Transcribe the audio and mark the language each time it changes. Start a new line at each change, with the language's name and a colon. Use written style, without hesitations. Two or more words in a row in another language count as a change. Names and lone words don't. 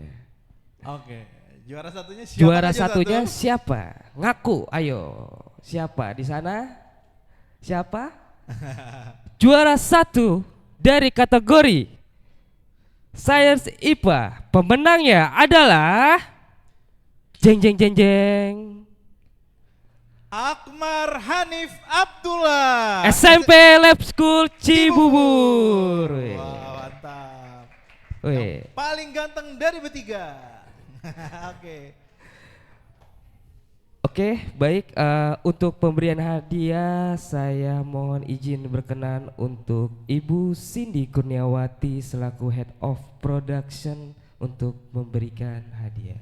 Indonesian: Oke, juara satunya siapa? Juara aja satunya satu? siapa? Ngaku, ayo. Siapa di sana? Siapa? Juara satu dari kategori Science IPA. Pemenangnya adalah jeng jeng jeng jeng. Akmar Hanif Abdullah. SMP Lab School Cibubur. Wah, mantap. Wih. Yang paling ganteng dari bertiga. Oke. Oke, baik. Untuk pemberian hadiah, saya mohon izin berkenan untuk Ibu Cindy Kurniawati selaku
English: Head of Production
Indonesian: untuk memberikan hadiah.